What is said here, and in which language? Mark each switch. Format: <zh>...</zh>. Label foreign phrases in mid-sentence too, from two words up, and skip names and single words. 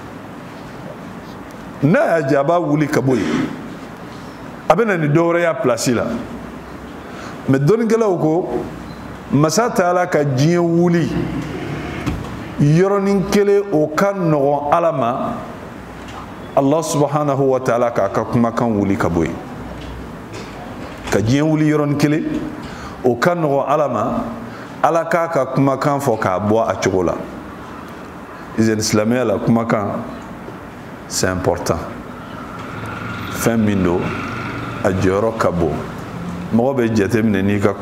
<bm>n'a y'a diya a b'a wuli ka bɔ yen a bɛ na ni dɔ wɛrɛ y'a place la mais dɔnnikɛlaw ko masa taala ka diɲɛ wuli yɔrɔnin kelen o ka nɔgɔn ala ma</bm> <ar>الله سبحانه وتعالى</ar> <bm>k'a ka kumakan wuli ka bɔ yen ka diɲɛ wuli yɔrɔnin kelen o ka nɔgɔn ala ma ala k'a ka kumakan fɔ k'a bɔ a cogo la silamɛya la kumakan</bm> <fr>c'est important</fr> <bm>fɛn min don a jɔyɔrɔ ka bon mɔgɔ bɛ jateminɛ n'i ka</bm>